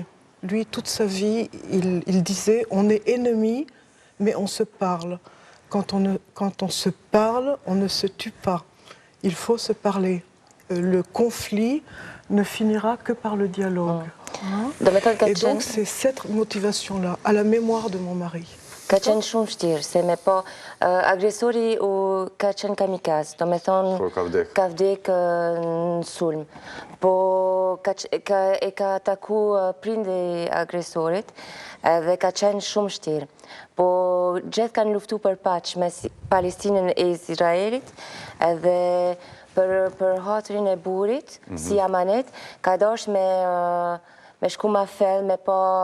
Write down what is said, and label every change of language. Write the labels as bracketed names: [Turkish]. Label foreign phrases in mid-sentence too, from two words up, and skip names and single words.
[French] Lui, toute sa vie, il disait « on est ennemis, mais on se parle. Quand on se parle, on ne se tue pas. Il faut se parler. Le conflit ne finira que par le dialogue. Et donc, c'est cette motivation-là, à la mémoire de mon mari. [Albanian] Ka qenë shumë vështirë, se me po agresori ka qenë kamikaz, do me thonë ka vdek në sulm. Po e ka ataku prindi agresorit dhe ka qenë shumë vështirë. Po gjithë kanë luftu për paqë me Palestinën e Izraelit edhe për hatrin e burit, si amanet, ka dosh me shku ma fel, me po